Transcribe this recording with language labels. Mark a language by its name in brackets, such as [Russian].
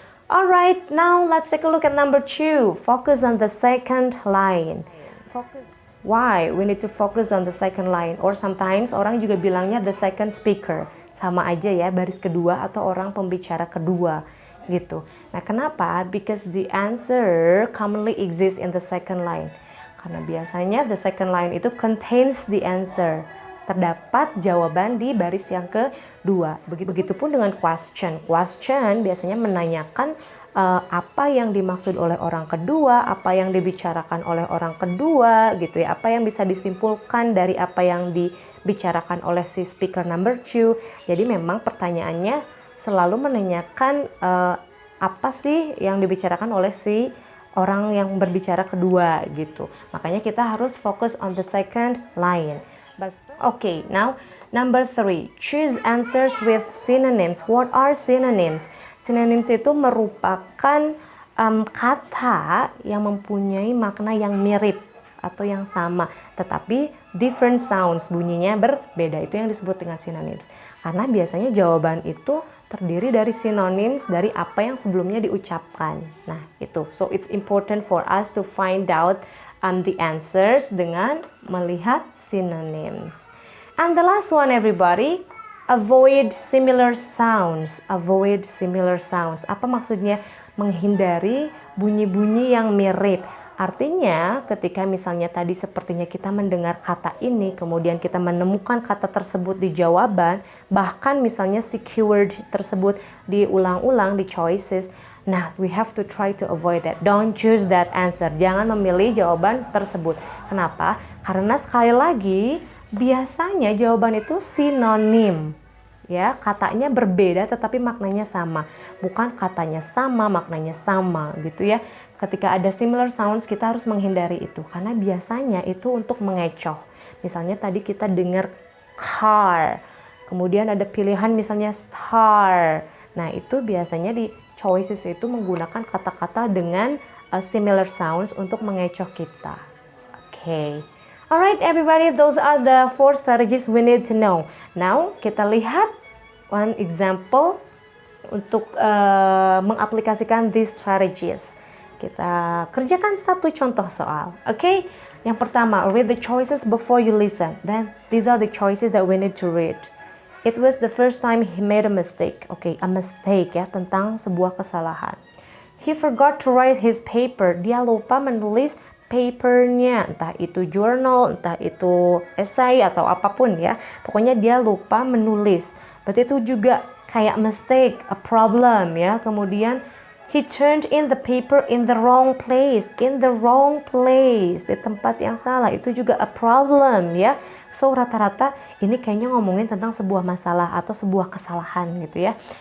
[English] Alright, now let's take a look at number 2. Focus on the second line. Why we need to focus on the second line? Or sometimes [Indonesian] orang juga bilangnya [English] the second speaker. [Indonesian] Sama aja ya, baris kedua atau orang pembicara kedua gitu. Nah, kenapa? [English] Because the answer commonly exists in the second line. [Indonesian] Karena biasanya [English] the second line itu contains the answer. [Indonesian] Terdapat jawaban di baris yang kedua. Begitupun dengan question. Question biasanya menanyakan apa yang dimaksud oleh orang kedua, apa yang dibicarakan oleh orang kedua, gitu ya. Apa yang bisa disimpulkan dari apa yang dibicarakan oleh si speaker number 2. Jadi memang pertanyaannya selalu menanyakan apa sih yang dibicarakan oleh si orang yang berbicara kedua, gitu. Makanya kita harus fokus [English] on the second line. Okay, now number 3, choose answers with synonyms. What are synonyms? [Indonesian] Synonyms itu merupakan kata yang mempunyai makna yang mirip atau yang sama, tetapi [English] different sounds, [Indonesian] bunyinya berbeda. Itu yang disebut dengan synonyms. Karena biasanya jawaban itu terdiri dari synonyms dari apa yang sebelumnya diucapkan. Nah, itu. [English] So it's important for us to find out the answers [Indonesian] dengan melihat [English] synonyms. And the last one, everybody, avoid similar sounds. Avoid similar sounds. [Indonesian] Apa maksudnya? Menghindari bunyi-bunyi yang mirip. Artinya ketika misalnya tadi sepertinya kita mendengar kata ini, kemudian kita menemukan kata tersebut di jawaban, bahkan misalnya si keyword tersebut diulang-ulang di choices, nah, [English] we have to try to avoid that. Don't choose that answer. [Indonesian] Jangan memilih jawaban tersebut. Kenapa? Karena sekali lagi, biasanya jawaban itu sinonim. Ya, katanya berbeda tetapi maknanya sama. Bukan katanya sama, maknanya sama, gitu ya. Ketika ada similar sounds, kita harus menghindari itu. Karena biasanya itu untuk mengecoh. Misalnya tadi kita dengar car. Kemudian ada pilihan misalnya star. Nah, itu biasanya di choices itu menggunakan kata-kata dengan similar sounds untuk mengecoh kita. Okay. [English] Alright everybody, those are the 4 strategies we need to know. Now, [Indonesian] kita lihat [English] one example [Indonesian] untuk mengaplikasikan [English] these strategies. [Indonesian] Kita kerjakan satu contoh soal. Okay? Yang pertama, [English] read the choices before you listen. Then, these are the choices that we need to read. It was the first time he made a mistake. Okay, a mistake ya, [Indonesian] tentang sebuah kesalahan. [English] He forgot to write his paper. [Indonesian] Dia lupa menulis papernya, entah itu journal, entah itu essay atau apapun ya. Pokoknya dia lupa menulis. Berarti itu juga kayak mistake, a problem ya. [English] Kemudian he turned in the paper in the wrong place. In the wrong place, [Indonesian] di tempat yang salah. Itu juga a problem ya. So rata-rata ini kayaknya ngomongin tentang sebuah masalah atau sebuah kesalahan gitu ya.